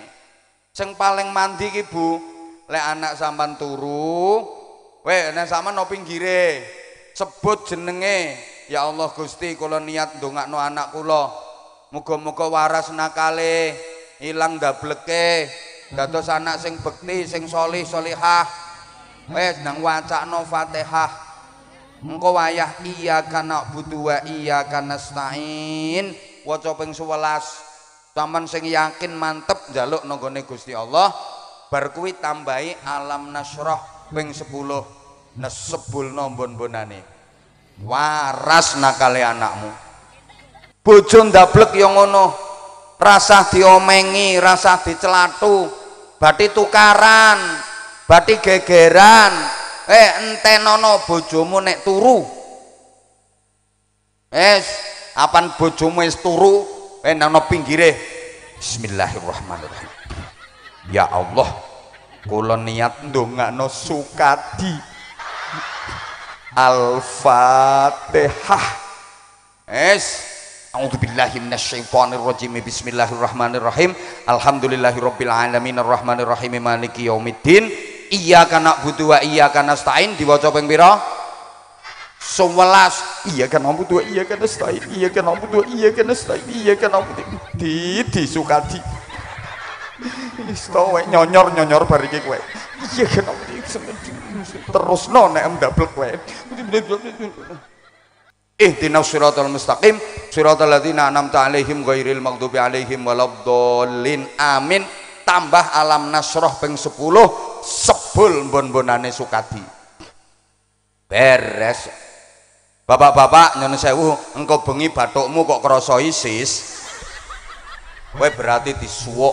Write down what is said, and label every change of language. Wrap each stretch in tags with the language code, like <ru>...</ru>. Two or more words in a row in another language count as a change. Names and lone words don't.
<jv>Sing paling mandi ki Bu, lek anak sampan turu, nek sampean no pinggire sebut jenenge. Ya Allah Gusti, kula niat ndongakno anak kula. Muga-muga waras nakale, ilang ndableke, dados anak sing bekti, sing solih solihah. Wis nang wacana Fatihah. Engko wayah</jv> <ar>إياك نعبد وإياك نستعين.</ar> <jv>Waca ping 11. Sampeyan sing yakin mantep njaluk nang gone Gusti Allah, bar kuwi tambahi</jv> <ar>ألم نشرح</ar> <jv>ping 10. Nesebulno mbon-bonane. Waras nakale anakmu. Bojo ndablek ya ngono. Rasah diomengi, rasah diclathu, bathi tukaran. Bati gegeran entenono bojomu nek turu apan bojomu wis turu nang pinggire bismillahirrahmanirrahim. Ya Allah, kula niat ndongakno Sukadi.</jv> <ar>الفاتحة. أعوذ بالله من الشيطان الرجيم. بسم الله الرحمن الرحيم الحمد لله رب العالمين الرحمن الرحيم مالك يوم الدين. إياك نعبد وإياك نستعين.</ar> <jv>Diwaca ping pira? 11.</jv> <ar>إياك نعبد وإياك نستعين إياك نعبد وإياك نستعين. Iyyaka na'budu wa iyyaka nasta'in. إياك نعبد di Sukadi.</ar> <jv>Isto nyonyor bar iki kowe.</jv> <ar>إياك نعبد</ar> <jv>terusno nek ndablek kowe.</jv> <ar>اهدنا الصراط المستقيم صراط الذين أنعمت عليهم غير المغضوب عليهم ولا الضالين. آمين.</ar> <jv>Tambah</jv> <ar>ألم نشرح</ar> <jv>ping 10 sebul mbon-mbonane Sukadi. Beres. Bapak-bapak nyuwun sewu, engko bengi bathukmu kok krasa isis, kowe berarti disuwuk.</jv>